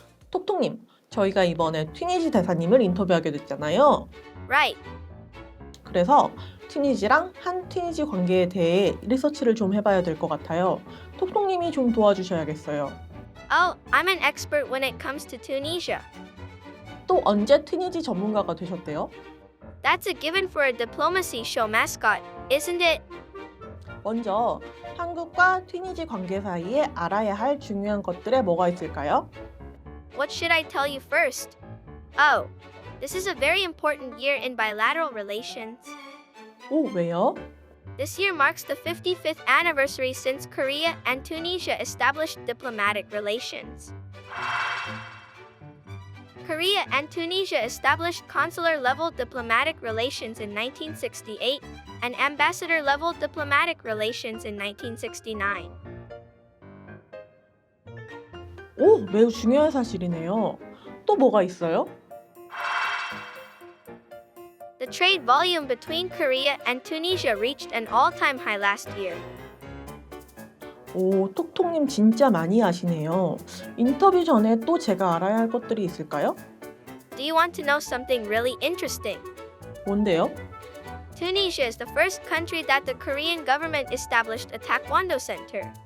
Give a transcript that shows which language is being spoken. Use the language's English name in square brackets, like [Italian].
[Korean] 톡톡님, 저희가 이번에 튀니지 대사님을 인터뷰하게 됐잖아요. [English] Right. [Korean] 그래서 튀니지랑 한-튀니지 관계에 대해 리서치를 좀 해봐야 될 것 같아요. 톡톡님이 좀 도와주셔야겠어요. [English] Oh, I'm an expert when it comes to Tunisia. [Korean] 또 언제 튀니지 전문가가 되셨대요? [English] That's a given for a diplomacy show mascot, isn't it? [Korean] 먼저 한국과 튀니지 관계 사이에 알아야 할 중요한 것들에 뭐가 있을까요? [English] What should I tell you first? Oh, this is a very important year in bilateral relations. [Korean] 오, 왜요? [English] This year marks the 55th anniversary since Korea and Tunisia established diplomatic relations. Korea and Tunisia established consular-level diplomatic relations in 1968 and ambassador-level diplomatic relations in 1969. [Korean] 오, 매우 중요한 사실이네요. 또 뭐가 있어요? [English] The trade volume between Korea and Tunisia reached an all-time high last year. [Korean] 오, 톡톡님 진짜 많이 아시네요. 인터뷰 전에 또 제가 알아야 할 것들이 있을까요? [English] Do you want to know something really interesting? [Korean] 뭔데요? [English] Tunisia is the first country that the Korean government established a Taekwondo center.